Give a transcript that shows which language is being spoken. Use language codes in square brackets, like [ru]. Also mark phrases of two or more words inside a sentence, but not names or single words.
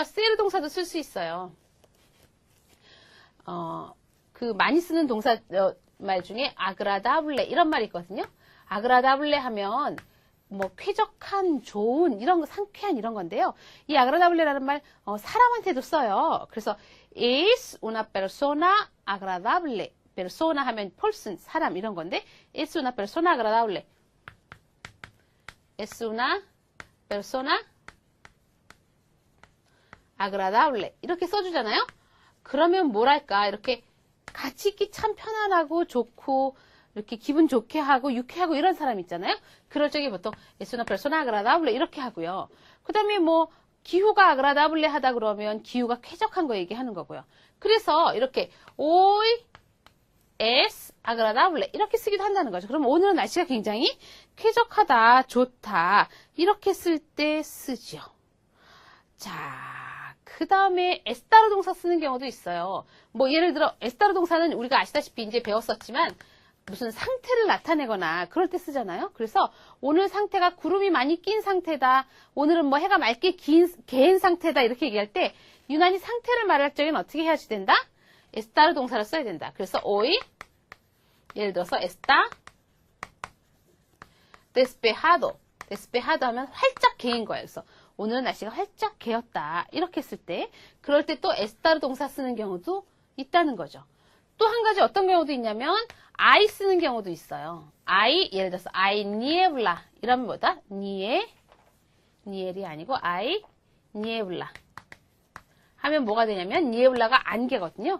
[ko] 세르 동사도 쓸 수 있어요. 그 많이 쓰는 동사 말 중에 아그라다블레 이런 말이 있거든요. 아그라다블레 하면 뭐 쾌적한, 좋은 이런 거, 상쾌한 이런 건데요. 이 아그라다블레라는 말 사람한테도 써요. [es] 그래서 es una persona agradable. [ko] persona 하면 person, 사람 이런 건데 [es] es una persona agradable. es una persona agradable. [ko] 이렇게 써주잖아요. 그러면 뭐랄까 이렇게 같이 있기 참 편안하고 좋고 이렇게 기분 좋게 하고 유쾌하고 이런 사람 있잖아요. 그럴 적에 보통 [es] es una persona agradable [ko] 이렇게 하고요. 그 다음에 뭐 기후가 아그라다블레 하다 그러면 기후가 쾌적한 거 얘기하는 거고요. 그래서 이렇게 [es] hoy es agradable [ko] 이렇게 쓰기도 한다는 거죠. 그럼 오늘은 날씨가 굉장히 쾌적하다, 좋다 이렇게 쓸 때 쓰죠. 자, 그 다음에 에스타르 동사 쓰는 경우도 있어요. 뭐 예를 들어 에스타르 동사는 우리가 아시다시피 이제 배웠었지만 무슨 상태를 나타내거나 그럴 때 쓰잖아요. 그래서 오늘 상태가 구름이 많이 낀 상태다. 오늘은 뭐 해가 맑게 개인 상태다. 이렇게 얘기할 때 유난히 상태를 말할 적엔 어떻게 해야지 된다? 에스타르 동사를 써야 된다. 그래서 hoy 예를 들어서 [es] está despejado. [ko] despejado 하면 활짝 개인 거예요. 그래서 오늘은 날씨가 활짝 개었다. 이렇게 쓸 때 그럴 때 또 에스타르 동사 쓰는 경우도 있다는 거죠. 또 한 가지 어떤 경우도 있냐면 I 쓰는 경우도 있어요. I 예를 들어서 [es] I niebla [ko] 이러면 뭐다? niel이 아니고 [es] I niebla [ko] 하면 뭐가 되냐면 niebla가 안개거든요.